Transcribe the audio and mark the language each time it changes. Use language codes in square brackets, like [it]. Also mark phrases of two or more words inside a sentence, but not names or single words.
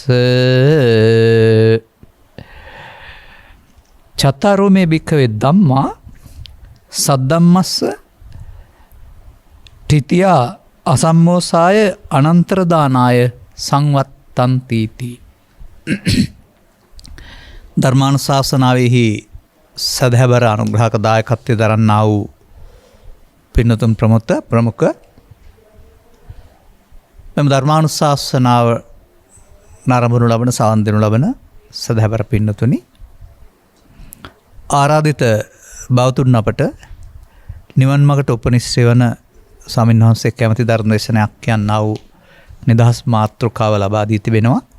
[pi] චතරෝ මේ භික්ඛවේ ධම්මා සද්දම්මස්ස තිතියා අසම්මෝසාය අනන්තරදානාය සංවත්තන්තීති. [si] ධර්මානුශාසනාවෙහි සදහැබර අනුග්‍රහක දායකත්වය දරන්නා වූ පින්නතුන් ප්‍රමුඛ මෙම ධර්මානුශාසනාව නරඹනු ලබන සවන් දෙනු ලබන සදහැබර පින්නතුනි, ආරාධිත බෞතුන් අපට නිවන් මගට උපනිශ්‍රේ වන ස්වාමීන් වහන්සේ කැමති ධර්ම දේශනයක් කියන්නා වූ නිදහස් මාතෘකාව ලබා දී තිබෙනවා.